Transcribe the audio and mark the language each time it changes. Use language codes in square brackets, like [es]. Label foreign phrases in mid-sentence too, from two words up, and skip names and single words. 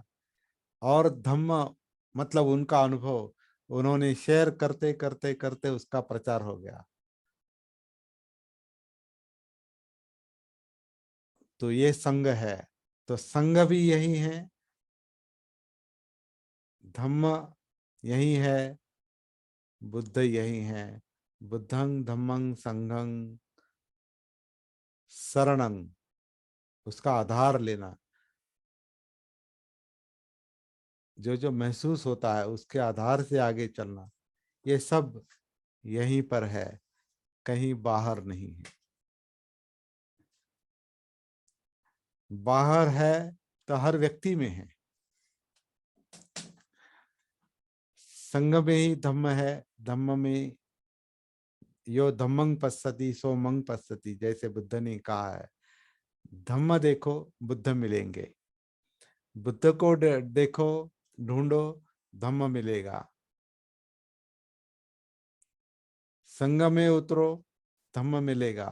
[hi] और धम्म मतलब उनका अनुभव उन्होंने शेयर करते करते करते उसका प्रचार हो गया। तो ये संघ है। तो संघ भी यही है, धम्म यही है, बुद्ध यही है। [pi] बुद्धं धम्मं संघं शरणं, [hi] उसका आधार लेना। जो जो महसूस होता है उसके आधार से आगे चलना, ये सब यहीं पर है, कहीं बाहर नहीं है। बाहर है तो हर व्यक्ति में है। संघ में ही धम्म है। धम्म में [pi] यो धम्मं पश्यति सो मंग पश्यति, [hi] जैसे बुद्ध ने कहा है। धम्म देखो, बुद्ध मिलेंगे। बुद्ध को देखो, ढूंढो, धम्म मिलेगा। संघ में उतरो, धम्म मिलेगा।